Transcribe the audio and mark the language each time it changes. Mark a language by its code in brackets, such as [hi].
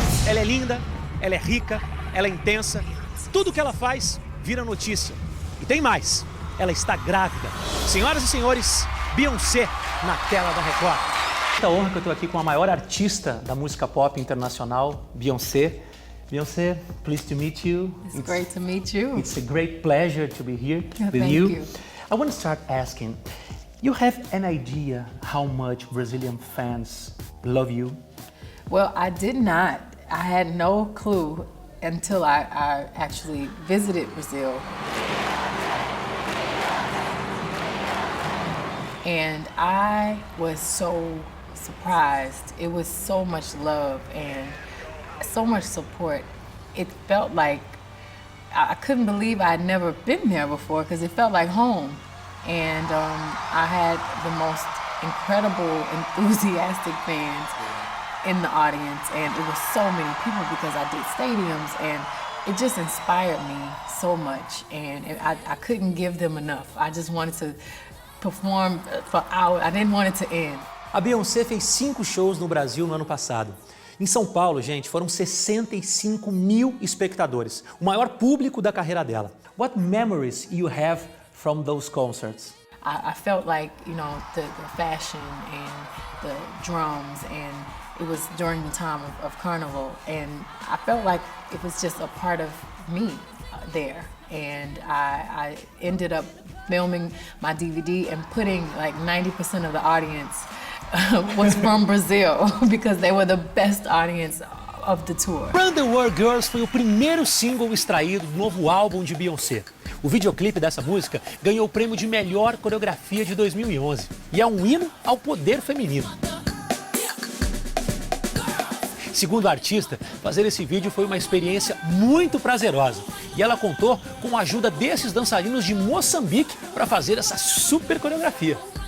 [pt] Ela é linda, ela é rica, ela é intensa. Tudo que ela faz vira notícia. E tem mais, ela está grávida. Senhoras e senhores, Beyoncé na tela da Record. Muita honra que eu estou aqui com a maior artista da música pop internacional, Beyoncé. [en] Beyoncé, pleased to meet you. It's great to meet you. It's a great pleasure to be here with Thank you. you. I want to start asking, you have an idea how much Brazilian fans love you? Well, I did not. I had no clue until I actually visited Brazil. And I was so surprised. It was so much love and so much support. It felt like I couldn't believe I had never been there before because it felt like home. And I had the most incredible, enthusiastic fans in the audience, and it was so many people because I did stadiums, and it just inspired me so much, and I couldn't give them enough. I just wanted to perform for hours. I didn't want it to end. [pt] A Beyoncé fez 5 shows no Brasil no ano passado. Em São Paulo, gente, foram 65 mil espectadores, o maior público da carreira dela. [en] What memories you have from those concerts? I felt like, you know, the fashion and the drums, and it was during the time of Carnival, and I felt like it was just a part of me there. And I ended up filming my DVD and putting like 90% of the audience was from Brazil because they were the best audience of the tour. [pt] Run the World Girls foi o primeiro single extraído do novo álbum de Beyoncé. O videoclipe dessa música ganhou o prêmio de melhor coreografia de 2011 e é um hino ao poder feminino. Segundo a artista, fazer esse vídeo foi uma experiência muito prazerosa e ela contou com a ajuda desses dançarinos de Moçambique para fazer essa super coreografia.